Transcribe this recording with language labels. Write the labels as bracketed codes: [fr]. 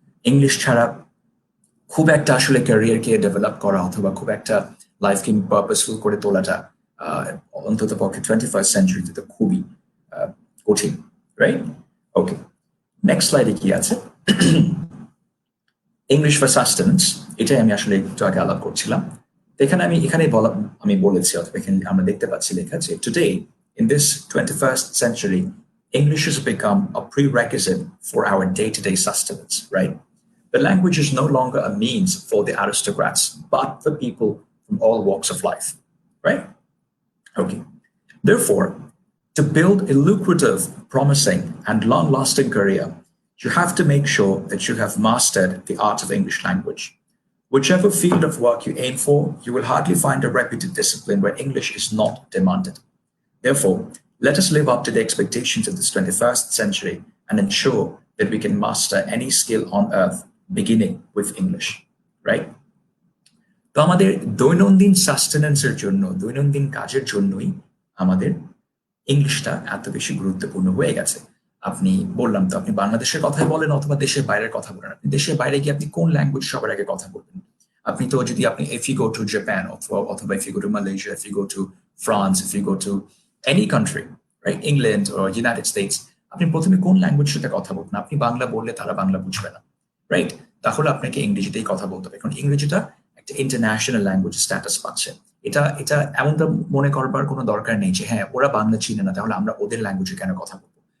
[bn] English ছাড়া খুব একটা আসলে ক্যারিয়ারকে ডেভেলপ করা অথবা খুব একটা লাইফকে পারপাসফুল করে তোলাটা অন্তত পক্ষে 21st সেঞ্চুরিতে তো খুবই কঠিন, রাইট? ওকে, নেক্সট স্লাইডে কি আছে? ইংলিশ ফর সাস্টেন্স, এটাই আমি আসলে একটু আগে আলাপ করছিলাম। এখানে আমি বলেছি অথবা এখানে আমরা দেখতে পাচ্ছি লেখা যে today [en] in this 21st century English has become a prerequisite for our day-to-day sustenance, right? The language is no longer a means for the aristocrats, but for people from all walks of life, right? Okay. Therefore, to build a lucrative, promising, and long-lasting career, you have to make sure that you have mastered the art of English language. Whichever field of work you aim for, you will hardly find a reputed discipline where English is not demanded. Therefore, let us live up to the expectations of this 21st century and ensure that we can master any skill on earth beginning with English, right? [bn] তো আমাদের দৈনন্দিন সাস্টেন্যান্সের জন্য, দৈনন্দিন কাজের জন্যই আমাদের ইংলিশটা এত বেশি গুরুত্বপূর্ণ হয়ে গেছে। আপনি বললাম তো, আপনি বাংলাদেশের কথাই বলেন অথবা দেশের বাইরের কথা বলেন, আপনি দেশের বাইরে গিয়ে আপনি কোন ল্যাঙ্গুয়েজ সবার আগে কথা বলবেন? আপনি তো যদি আপনি [en] if you go to Japan অথবা if you go to Malaysia, if you go to France, if you go to any country, right? [bn] England or United States, আপনি প্রথমে কোন ল্যাঙ্গুয়েজের সাথে কথা বলবেন? আপনি বাংলা বললে তারা বাংলা বুঝবে না, রাইট? তাহলে আপনাকে ইংরেজিতেই কথা বলতে হবে, কারণ ইংরেজিটা একটা ইন্টারন্যাশনাল ল্যাঙ্গুয়েজ স্ট্যাটাস পাচ্ছে। এটা এমনটা মনে করবার কোনো দরকার নেই যে হ্যাঁ ওরা বাংলা চিনে না তাহলে আমরা ওদের ল্যাঙ্গুয়েজে কেন কথা বলবো।